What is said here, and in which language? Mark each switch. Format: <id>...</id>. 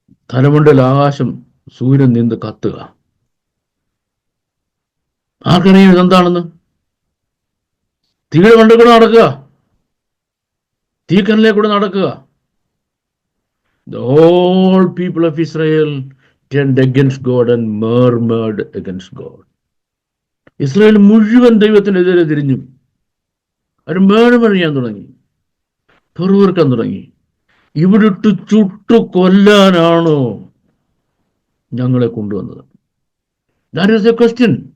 <ml>തലമുണ്ടൽ ആകാശം സൂര്യൻ നിന്ന് കത്തുക. ആർക്കറിയാം ഇതെന്താണെന്ന്? തീയുടെ മണ്ടയിൽ കൂടെ നടക്കുക, തീക്കല്ലിലെ കൂടെ നടക്കുക.</ml> <en>The whole people of Israel turned against God and murmured against God.</en> <ml>Israel മുഴുവൻ ദൈവത്തിനെതിരെ തിരിഞ്ഞു. അവർ murmur ചെയ്യാൻ തുടങ്ങി, പെറുവിറുക്കാൻ തുടങ്ങി. ഇവിടിട്ട് ചുട്ടു കൊല്ലാനാണോ ഞങ്ങളെ കൊണ്ടുവന്നത്?</ml> <en>That is the question.</en>